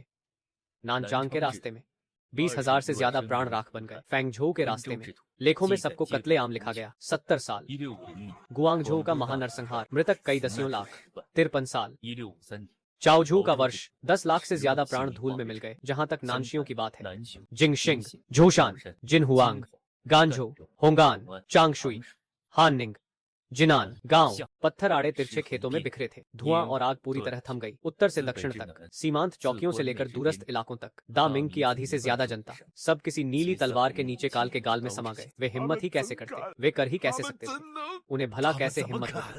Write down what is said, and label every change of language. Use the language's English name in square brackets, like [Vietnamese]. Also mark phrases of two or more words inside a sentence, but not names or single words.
[Hindi] नानचांग के रास्ते में 20,000 से ज्यादा प्राण राख बन गए। फेंगझोउ के रास्ते में लेखों में सबको कत्लेआम लिखा गया। 70 साल गुआंगझोउ का महानरसंहार। मृतक कई दसियों लाख। 53 साल चाओझू का वर्ष। 10 लाख से ज्यादा प्राण धूल में मिल गए। जहां तक नानशियों की बात है, जिंगशिंग, झोशान, जिनहुआंग, गांझो, होंगान, चांगशुई, हाननिंग, जिनान गांव पत्थर आड़े तिरछे खेतों में बिखरे थे। धुआं और आग पूरी तरह थम गई। उत्तर से दक्षिण तक, सीमांत चौकियों से लेकर दूरस्थ इलाकों तक। दा मिंग की आधी से ज्यादा जनता सब किसी नीली तलवार के नीचे काल के गाल में समा गए। वे हिम्मत ही कैसे करते, वे कर ही कैसे सकते थे? उन्हें भला कैसे हिम्मत होती?